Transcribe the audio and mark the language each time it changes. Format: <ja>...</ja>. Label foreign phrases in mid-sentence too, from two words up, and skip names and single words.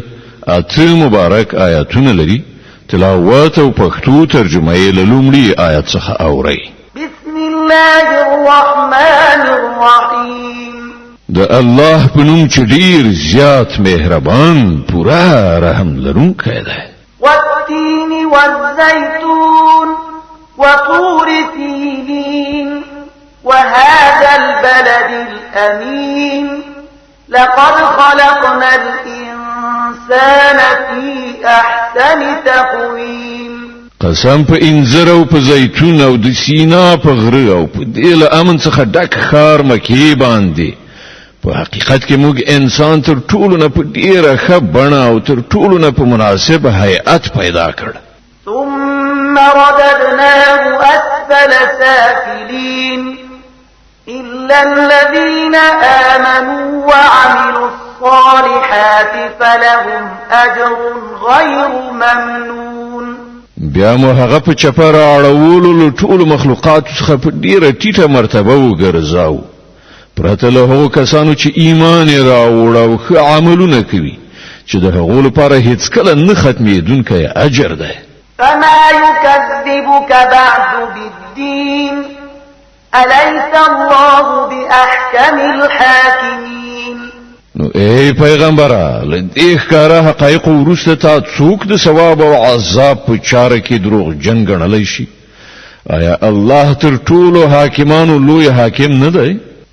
<ps>اته مبارک آیاتونه لري. تلاوت او پښتو ترجمه یې له لومړي آیت څخه اورئ.</ps> <ar>بسم الله الرحمن الرحیم.</ar> <ps>د الله په نوم چې ډیر زیات مهربان پورا رحم لرونکی دی.</ps> <ar>والتين والزيتون وطور سينين وهذا البلد الأمين لقد خلقنا الإنسان في أحسن تقويم.</ar> <ps>قسم په انځر او په زیتون او د سینا په غره او په دې له امن څخه ډک خار مکی باندې په حقیقت کې موږ انسان تر ټولو نه په ډیره ښه بڼه او تر ټولو نه په مناسبه هيئت پیدا کړ.</ps> <ar>ثم رددناه أسفل سافلين إلا الذين آمنوا وعملوا الصالحات فلهم أجر غير ممنون.</ar> <ps>بیا مو هغه په چپه راړولو له ټولو مخلوقاتو څخه په ډیره ټیټه مرتبه وګرځاو پرته له هغو کسانو چې ایمان یې راوړ او ښه عملونه کوي چې د هغو لپاره هیڅکله نه ختمېدونکی اجر دی.</ps> <ar>فما يكذبك بعد بالدين أليس الله بأحكم الحاكمين.</ar> <ps>نو ای پیغمبره له دې ښکاره حقایق وروسته تا څوک د ثواب او عذاب په چاره کې دروغجن ګڼلی شي؟ آیا الله تر ټولو حاکمانو لوی حاکم نه دی؟</ps>